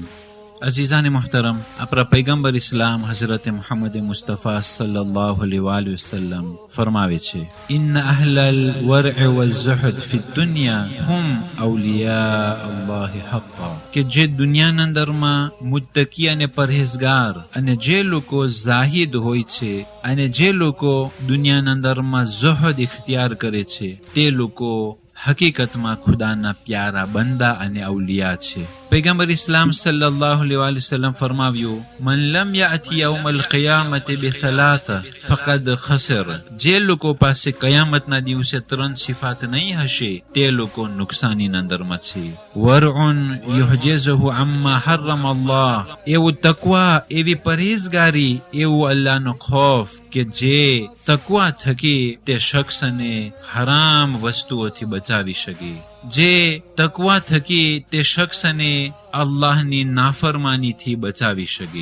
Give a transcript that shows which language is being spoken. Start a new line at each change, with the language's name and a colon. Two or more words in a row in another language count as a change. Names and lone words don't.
Persian: عزیزان محترم،
Gujarati: આપણા પયગંબર ઇસ્લામ હઝરત મોહમ્મદ મુસ્તફા સલ્લલ્લાહુ અલૈહિ વસલ્લમ ફરમાવે છે
Arabic: إن أهل الورع والزهد في الدنيا هم أولياء الله حقا,
Gujarati: કે જે દુનિયાના અંદરમાં મુત્તકી અને પરહેઝગાર અને જે લોકો ઝાહિદ હોય છે અને જે લોકો દુનિયાના અંદરમાં ઝહદ ઇખ્તિયાર કરે છે તે લોકો હકીકતમાં ખુદાના પ્યારા બંદા અને અવલિયા છે. પયગંબર ઇસ્લામ સલ્લલ્લાહુ અલૈહિ વસલ્લમ ફરમાવ્યું,
Arabic: من لم يأت يوم القيامة بثلاثة فقد خسر,
Gujarati: જે લોકો પાસે કયામતના દિવસે ત્રણ સિફાત નહીં હશે તે લોકો નુકસાનીના અંદરમાં છે.
Arabic: ورع يحجزه عما حرم الله,
Gujarati: એવું તકવા, એવી પરહેઝગારી, એવું અલ્લાહનો ખૌફ કે જે તકવા થકી તે શખ્સને હરામ વસ્તુઓથી બચાવી શકે, જે તકવા થકી તે શખ્સને અલ્લાહની નાફરમાનીથી બચાવી શકે.